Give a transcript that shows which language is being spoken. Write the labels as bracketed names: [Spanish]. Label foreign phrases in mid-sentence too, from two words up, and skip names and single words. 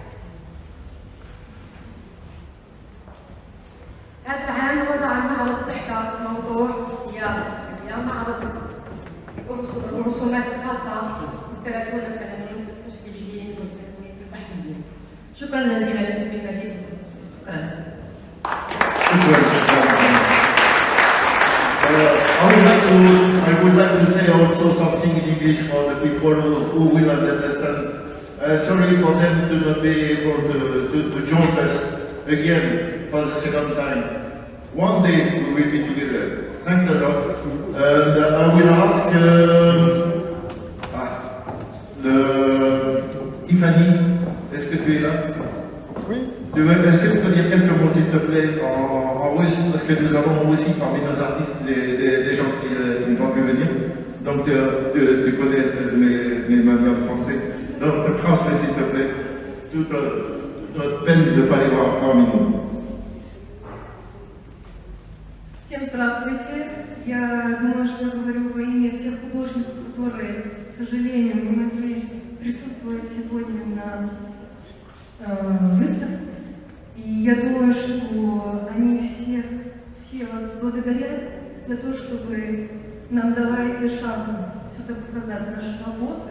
[Arabic] هذا العام وضع المعرض تحت موضوع يا معرض الرسومات الخاصة ب30 فنانين التشكيليين والفنانين البحريين. شكرا جزيلا بالمجيء. شكرا. [English] I would like to say also something in English for the people who will not understand. Sorry for them to not be able to join us again for the second time. One day we will be together. Thanks a lot. And I will ask Tiffany, [French] est-ce que tu es là? Oui. Est-ce que tu peux dire quelques mots, s'il te plaît, en russe? Parce que nous avons aussi parmi nos artistes des gens qui n'ont pas pu venir. Donc, tu connais mes manières français. Donc, transmets, s'il te plaît, toute notre peine de ne pas les voir parmi nous. [Russian] Всем здравствуйте. Я думаю, что я говорю во имя всех художников, которые, к сожалению, не могли присутствовать сегодня на выставке. И я думаю, что они все вас благодарят за то, что вы нам даваете шанс сюда показать наши работы.